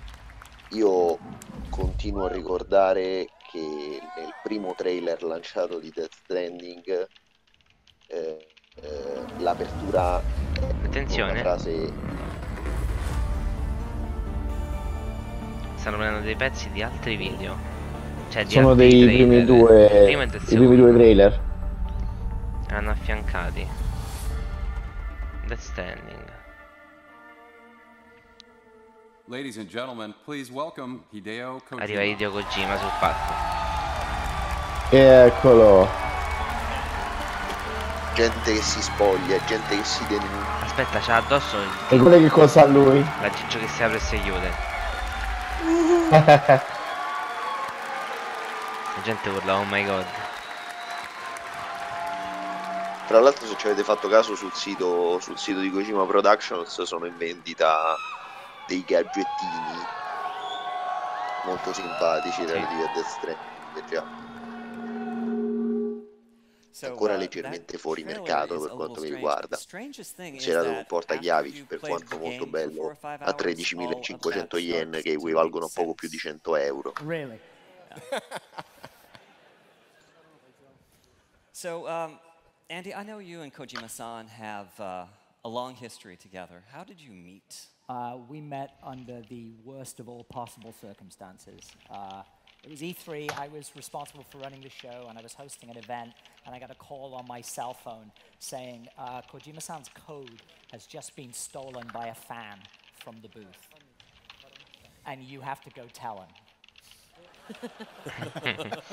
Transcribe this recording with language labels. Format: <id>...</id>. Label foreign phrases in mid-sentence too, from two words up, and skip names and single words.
<it>Io continuo a ricordare che nel primo trailer lanciato di Death Stranding l'apertura, attenzione, una frase. Stanno prendendo dei pezzi di altri video, cioè di Sono altri dei trailer. primi due, I primi due trailer. Hanno affiancati Death Stranding.</it> <en>Ladies and gentlemen, please welcome Hideo Kojima.</en> <it>Arriva Hideo Kojima sul palco. Eccolo. Gente che si spoglia, gente che si denuncia. Aspetta, c'ha addosso E guarda che cosa ha lui. la ciccio che si apre e si chiude. La gente urla</it> <en>oh my god.</en> <it>Tra l'altro, se ci avete fatto caso, sul sito di Kojima Productions sono in vendita dei gadgettini molto simpatici relativi a Death Stranding, già. Ancora leggermente fuori mercato per quanto mi riguarda, considerato un portachiavi, per quanto molto bello, a 13.500 yen, che equivalgono a poco più di 100 euro.</it> <en>Really? So, Andy, I know you and Kojima-san have a long history together. How did you meet? We met under the worst of all possible circumstances. It was E3, I was responsible for running the show, and I was hosting an event, and I got a call on my cell phone saying, Kojima-san's code has just been stolen by a fan from the booth, and you have to go tell him.</en>